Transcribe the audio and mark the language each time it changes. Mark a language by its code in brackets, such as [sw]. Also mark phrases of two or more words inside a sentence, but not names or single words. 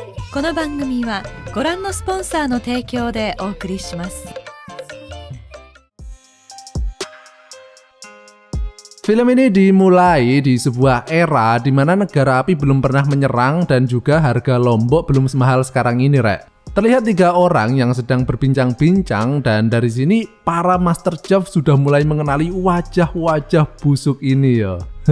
[ja] この番組はご覧のスポンサーの提供でお送りします。 [id] Film ini dimulai di sebuah era di mana negara api belum pernah menyerang dan juga harga Lombok belum semahal sekarang ini, Rek. Terlihat 3 orang yang sedang berbincang-bincang dan dari sini para Master Chef sudah mulai mengenali wajah-wajah busuk ini ya.